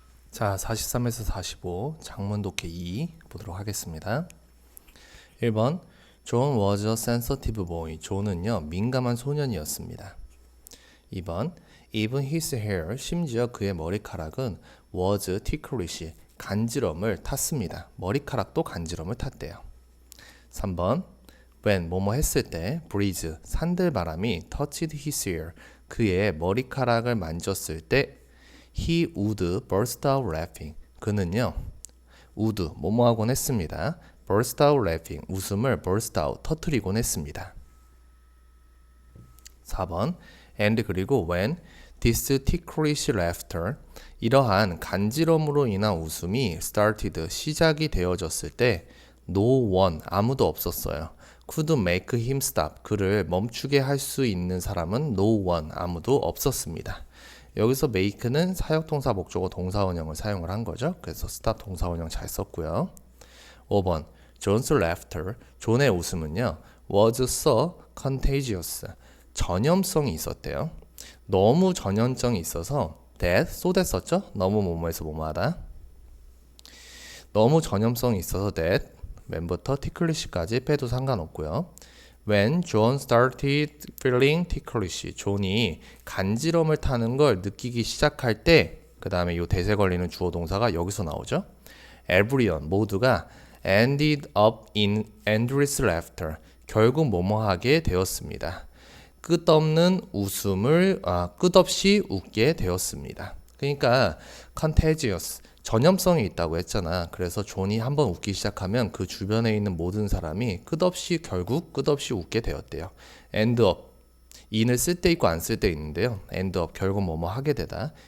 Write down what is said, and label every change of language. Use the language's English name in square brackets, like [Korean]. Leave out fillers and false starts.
[Korean] 자, 43에서 45 장문 독해 2 보도록 하겠습니다. [English] 1번 John was a sensitive boy. [Korean] 존은요 민감한 소년이었습니다. 2번 [English] Even his hair, [Korean] 심지어 그의 머리카락은 [English] was ticklish, [Korean] 간지럼을 탔습니다. 머리카락도 간지럼을 탔대요. 3번 When, 뭐뭐 했을 때 breeze, 산들바람이 [English] touched his hair, [Korean] 그의 머리카락을 만졌을 때 [English] he would burst out laughing, [Korean] 그는요 would, 뭐뭐 하곤 했습니다. [English] burst out laughing, [Korean] 웃음을 burst out, 터뜨리곤 했습니다. 4번 and 그리고 [English] when this ticklish laughter, [Korean] 이러한 간지럼으로 인한 웃음이 started, 시작이 되어졌을 때 no one, 아무도 없었어요. [English] could make him stop, [Korean] 그를 멈추게 할 수 있는 사람은 no one, 아무도 없었습니다. 여기서 make는 사역동사 목적어 동사원형을 사용을 한 거죠. 그래서 stop 동사원형 잘 썼고요. 5번 [English] John's laughter, [Korean] 존의 웃음은요 [English] was so contagious, [Korean] 전염성이 있었대요. 너무 전염성이 있어서 that, so that 썼죠? 너무 뭐뭐해서 뭐뭐하다. 너무 전염성이 있어서 that, 맨부터 ticklish까지 빼도 상관없고요. [English] When John started feeling ticklish, [Korean] 존이 간지럼을 타는 걸 느끼기 시작할 때, 그 다음에 이 대세 걸리는 주어 동사가 여기서 나오죠. Everyone, 모두가 [English] ended up in endless laughter, [Korean] 결국 뭐뭐하게 되었습니다. 끝없는 웃음을 끝없이 웃게 되었습니다. 그러니까 contagious, 전염성이 있다고 했잖아. 그래서 존이 한번 웃기 시작하면 그 주변에 있는 모든 사람이 결국 끝없이 웃게 되었대요. end up, in을 쓸 때 있고 안 쓸 때 있는데요. end up, 결국 뭐뭐 하게 되다.